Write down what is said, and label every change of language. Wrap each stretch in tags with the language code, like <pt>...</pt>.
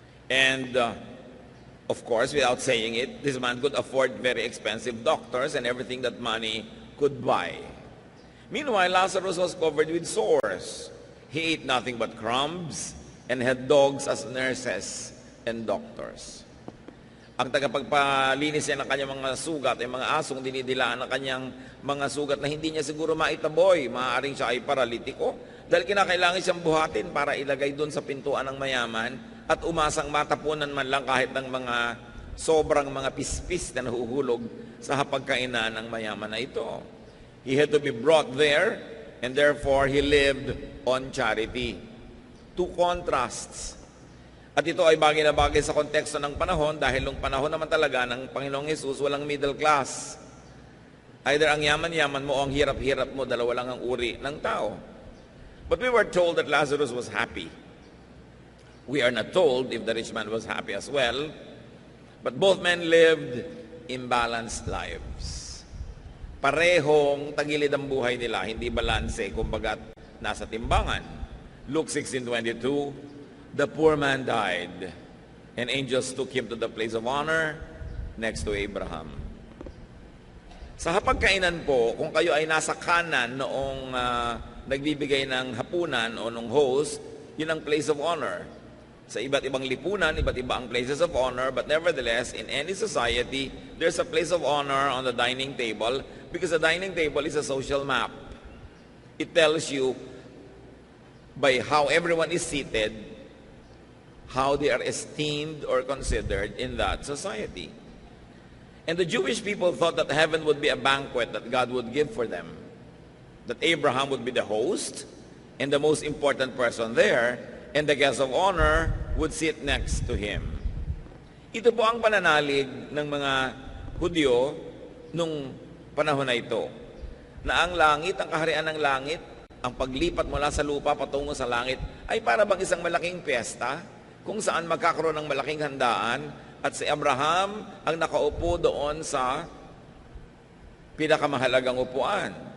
<en>And of course, without saying it, this man could afford very expensive doctors and everything that money could buy. Meanwhile, Lazarus was covered with sores. He ate nothing but crumbs and had dogs as nurses and doctors.</en> <tl>Ang tagapagpalinis niya ng kanyang mga sugat ay mga asong dinidilaan ng kanyang mga sugat na hindi niya siguro maitaboy. Maaaring siya ay paralitiko dahil kinakailangan siyang buhatin para ilagay doon sa pintuan ng mayaman at umasang matapunan man lang kahit ng mga sobrang mga pispis na nahuhulog sa hapagkainan ng mayaman na ito.</tl> <en>He had to be brought there and therefore he lived on charity. Two contrasts.</en> <tl>At ito ay bagay na bagay sa konteksto ng panahon dahil nung panahon naman talaga ng Panginoong Hesus walang middle class. Either ang yaman-yaman mo o ang hirap-hirap mo, dalawa lang ang uri ng tao.</tl> <en>But we were told that Lazarus was happy. We are not told if the rich man was happy as well, but both men lived imbalanced lives.</en> <tl>Parehong tagilid ang buhay nila, hindi balanse, kumbaga nasa timbangan.</tl> <en>Luke 16:22, the poor man died, and angels took him to the place of honor next to Abraham.</en> <tl>Sa hapagkainan po, kung kayo ay nasa kanan noong nagbibigay ng hapunan o nung host, yun ang</tl> <en>place of honor.</en> <tl>Sa iba't ibang lipunan, iba't iba ang</tl> <en>places of honor, but nevertheless, in any society, there's a place of honor on the dining table because the dining table is a social map. It tells you by how everyone is seated, how they are esteemed or considered in that society. And the Jewish people thought that heaven would be a banquet that God would give for them. That Abraham would be the host and the most important person there, and the guest of honor would sit next to him.</en> <tl>Ito po ang pananalig ng mga Hudyo nung panahon na ito, na ang langit, ang kaharian ng langit, ang paglipat mula sa lupa patungo sa langit ay para bang isang malaking piyesta kung saan magkakaroon ng malaking handaan at si Abraham ang nakaupo doon sa pinakamahalagang upuan.</tl>